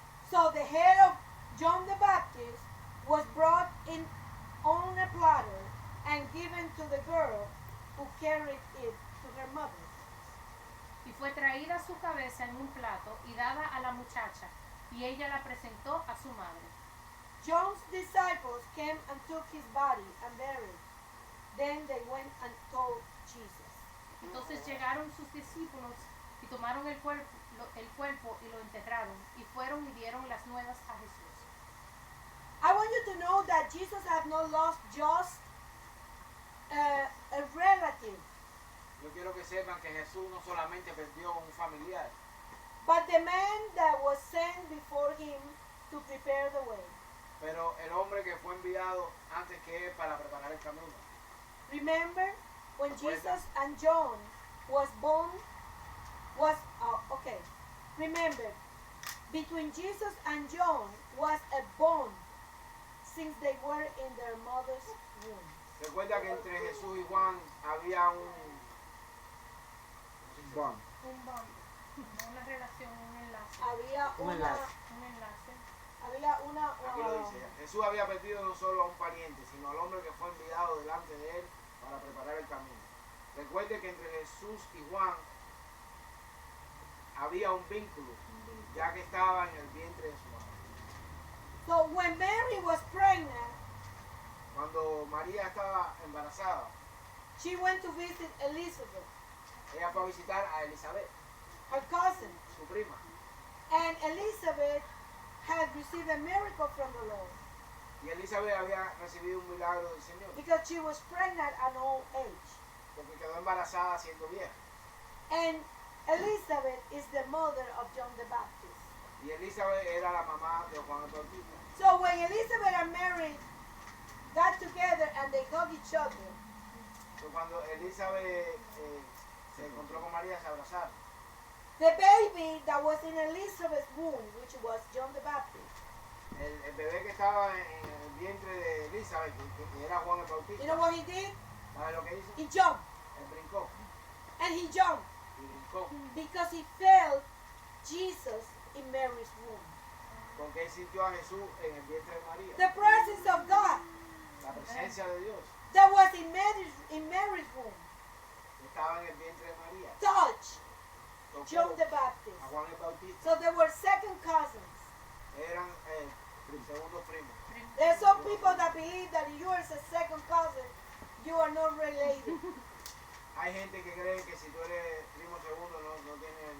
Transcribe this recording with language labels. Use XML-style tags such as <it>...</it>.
<en>So the head of John the Baptist was brought in on a platter and given to the girl who carried it to her mother.</en> <es>Y fue traída su cabeza en un plato y dada a la muchacha, y ella la presentó a su madre.</es> <en>John's disciples came and took his body and buried. Then they went and told Jesus.</en> <es>Entonces llegaron sus discípulos y tomaron el cuerpo y lo enterraron y fueron y dieron las nuevas a Jesús.</es> <en>I want you to know that Jesus had not lost just a relative,</en> <es>Yo quiero que sepan que Jesús no solamente perdió un familiar,</es> <en>but the man that was sent before him to prepare the way.</en> <es>pero el hombre que fue enviado antes que él para preparar el camino.</es> <en>Remember when</en> <es>Recuerda.</es> <en>Jesus and John was born, okay. Remember, between Jesus and John was a bond since they were in their mother's womb.</en> <es>Recuerda que entre Jesús y Juan había un bond. Un bond, una relación, un enlace. Había Un una, enlace. Un enlace. había una, Aquí lo dice. Jesús había perdido no solo a un pariente, sino al hombre que fue enviado delante de él para preparar el camino. Recuerde que entre Jesús y Juan había un vínculo, ya que estaba en el vientre de su madre.</es> <en>So when Mary was pregnant,</en> <es>Cuando María estaba embarazada,</es> <en>she went to visit Elizabeth,</en> <es>ella fue a visitar a Elizabeth,</es> <en>her cousin,</en> <es>su prima.</es> <en>and Elizabeth had received a miracle from the Lord</en> <es>Y Elizabeth había recibido un milagro del Señor,</es> <en>because she was pregnant at old age.</en> <es>porque quedó embarazada siendo vieja.</es> <en>And Elizabeth is the mother of John the Baptist.</en> <es>Y Elizabeth era la mamá de Juan el Bautista.</es> <en>So when Elizabeth and Mary got together and they hugged each other,</en> <es>Entonces, cuando Elizabeth se encontró con María, se abrazaron.</es> <en>the baby that was in Elizabeth's womb, which was John the Baptist,</en> <es>El bebé que estaba en el vientre de Elizabeth, que era Juan el Bautista,</es> <en>you know what he did?</en> <es>¿sabes lo que hizo?</es> <en>He jumped.</en> <es>Él brincó</es> <en>And he jumped</en> <es>y brincó,</es> <en>because he felt Jesus in Mary's womb.</en> <es>porque él sintió a Jesús en el vientre de María.</es> <en>The presence of God</en> <es>La presencia de Dios</es> <en>that was in Mary's womb</en> <es>que estaba en el vientre de María.</es> <en>touched</en> <es>Tocó</es> <en>John the Baptist.</en> <es>a Juan el Bautista.</es> <en>So they were second cousins.</en> <es>Eran segundos primos.</es> <en>There are some people that believe that if you are a second cousin, you are not related.</en> <es>Hay gente que cree que si tú eres primo segundo no tienes</es>